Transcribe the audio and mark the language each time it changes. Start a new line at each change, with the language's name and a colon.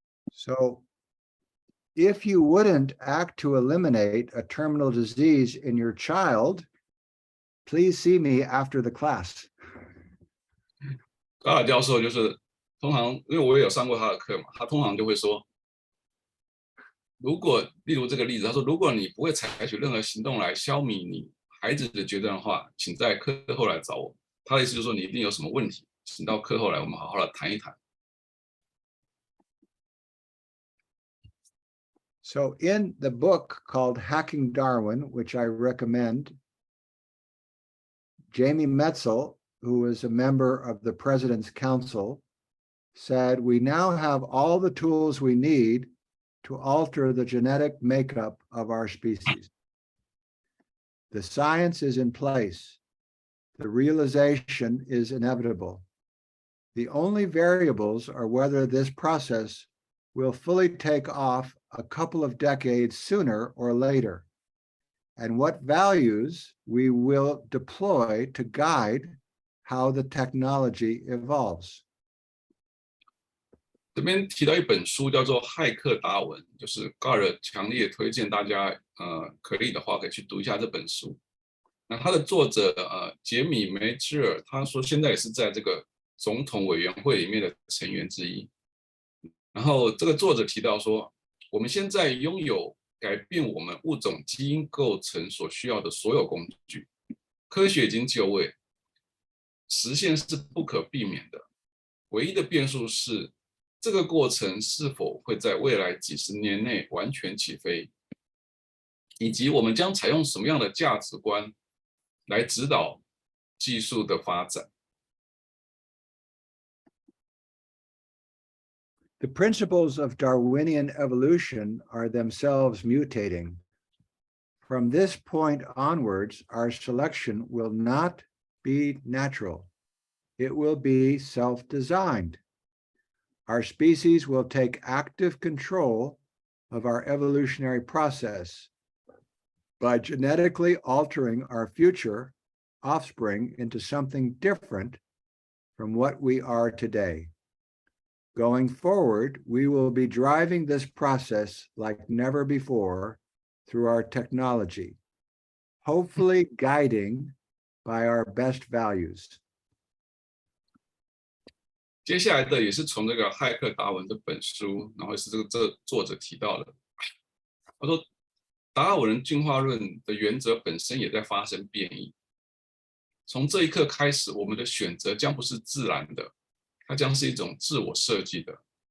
English: So if you wouldn't act to eliminate a terminal disease in your child, please see me after the class.
Chinese: 高尔教授就是通常，因为我也有上过他的课嘛，他通常就会说，如果例如这个例子，他说，如果你不会采取任何行动来消弭你孩子的绝症的话，请在课后来找我。他的意思就是说，你一定有什么问题，请到课后来，我们好好的谈一谈。
English: So in the book called Hacking Darwin, which I recommend, Jamie Metzel, who is a member of the President's Council, said, we now have all the tools we need to alter the genetic makeup of our species. The science is in place. The realization is inevitable. The only variables are whether this process will fully take off a couple of decades sooner or later, and what values we will deploy to guide how the technology evolves.
Chinese: 这边提到一本书叫做《骇客达文》，就是高尔强烈推荐大家，可以的话可以去读一下这本书。那他的作者杰米梅芝尔，他说现在也是在这个总统委员会里面的成员之一。然后这个作者提到说，我们现在拥有改变我们物种基因构成所需要的所有工具，科学已经就位，实现是不可避免的。唯一的变数是，这个过程是否会在未来几十年内完全起飞，以及我们将采用什么样的价值观来指导技术的发展。
English: The principles of Darwinian evolution are themselves mutating. From this point onwards, our selection will not be natural. It will be self-designed. Our species will take active control of our evolutionary process by genetically altering our future offspring into something different from what we are today. Going forward, we will be driving this process like never before through our technology, hopefully guiding by our best values.
Chinese: 接下来的也是从这个骇客达尔文这本书，然后是这作者提到的。他说，达尔文进化论的原则本身也在发生变异。从这一刻开始，我们的选择将不是自然的，它将是一种自我设计的。